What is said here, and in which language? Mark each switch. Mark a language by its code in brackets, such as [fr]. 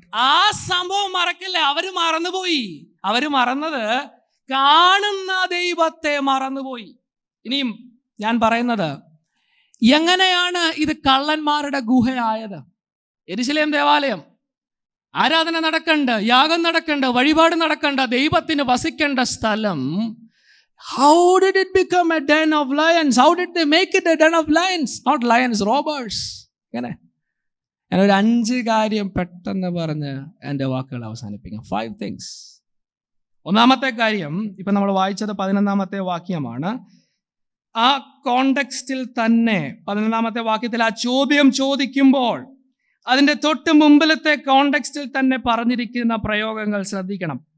[ml] ആ സംഭവം മറക്കല്ലേ. അവര് മറന്നത് കാണുന്ന ദൈവത്തെ മറന്നുപോയി. ഇനിയും ഞാൻ പറയുന്നത്, എങ്ങനെയാണ് ഇത് കള്ളന്മാരുടെ ഗുഹയായത്? യെരുശലേം ദേവാലയം, ആരാധന നടക്കണ്ട, യാഗം നടക്കണ്ട, വഴിപാട് നടക്കണ്ട, ദൈവത്തിന് വസിക്കേണ്ട സ്ഥലം. [en] How did it become a den of lions? How did they make it a den of lions? Not lions, robbers. [ml] എങ്ങനെ? ഞാനൊരു 5 കാര്യം പെട്ടെന്ന് പറഞ്ഞ് എൻ്റെ വാക്കുകൾ അവസാനിപ്പിക്കാം. [en] 5 things. [ml] ഒന്നാമത്തെ കാര്യം, ഇപ്പം നമ്മൾ വായിച്ചത് 11-ാമത്തെ വാക്യമാണ്. ആ കോണ്ടെക്സ്റ്റിൽ തന്നെ 11-ാമത്തെ വാക്യത്തിൽ ആ ചോദ്യം ചോദിക്കുമ്പോൾ അതിൻ്റെ തൊട്ട് മുമ്പിലത്തെ കോണ്ടെക്സ്റ്റിൽ തന്നെ പറഞ്ഞിരിക്കുന്ന പ്രയോഗങ്ങൾ ശ്രദ്ധിക്കണം.